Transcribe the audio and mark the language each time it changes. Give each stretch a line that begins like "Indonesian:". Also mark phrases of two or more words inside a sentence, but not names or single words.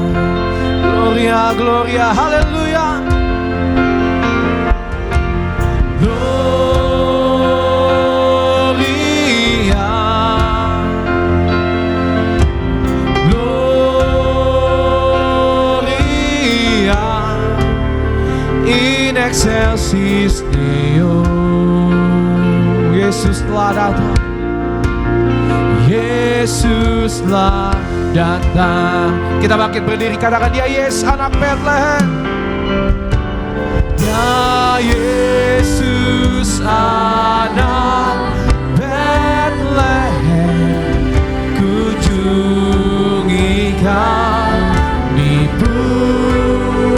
Latin: Gloria, gloria, haleluya. Gloria, gloria in excelsis Deo.
Indonesian: Yesus telah datang. Yesuslah datang. Kita bangkit berdiri, katakan Dia Yesus anak Betlehem. Ya Yesus anak Betlehem, kunjungi kami pun.